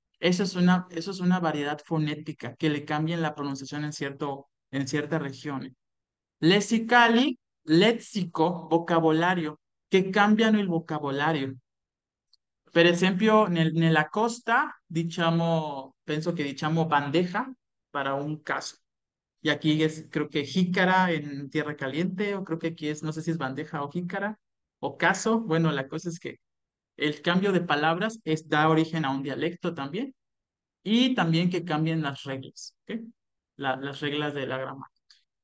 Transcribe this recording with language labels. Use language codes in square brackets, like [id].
[es] Eso es una variedad fonética que le cambian la pronunciación en ciertas regiones. [it] Lessicali, léxico, vocabolario, che cambiano il vocabolario. Per esempio, nella costa, penso que diciamo bandeja [es] para un caso. Y aquí es, creo que jícara en tierra caliente, o creo que aquí es, no sé si es bandeja o jícara, o caso. Bueno, la cosa es que el cambio de palabras da origen a un dialecto también, y también que cambien las reglas, ¿ok? Las reglas de la gramática.